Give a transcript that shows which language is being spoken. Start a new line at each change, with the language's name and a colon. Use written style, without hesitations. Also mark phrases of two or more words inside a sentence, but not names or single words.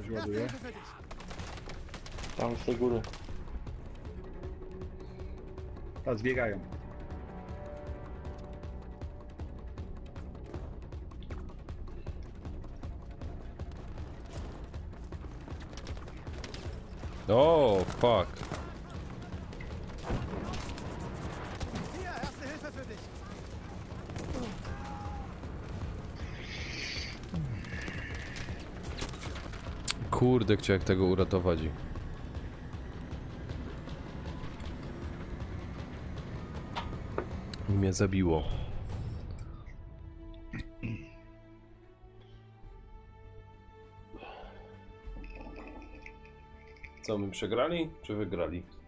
German: Erste
Polish: ładuje.
German: Hilfe für dich.
Polish: Tam z tej góry. A zbiegają. O, fuck.
German: Hier, erste Hilfe für dich.
Polish: Kurde, chciałem tego uratować. I mnie zabiło. Co, my przegrali, czy wygrali?